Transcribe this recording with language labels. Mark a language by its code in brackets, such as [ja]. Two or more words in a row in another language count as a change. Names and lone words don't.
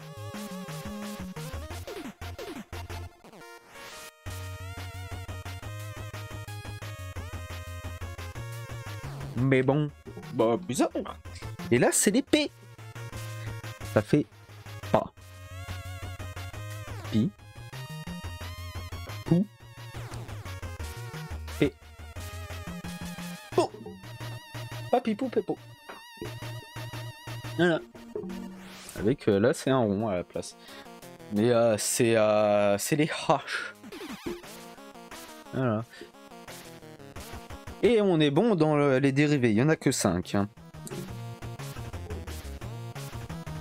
[fr] Mais bon, bah bizarre. Et là c'est les P. Ça fait pas. Pi. Pou. P. Po. Papipou pépo. Voilà. Avec là c'est un rond à la place. Mais c'est les haches. Voilà. Et on est bon dans les dérivés, il n'y en a que 5.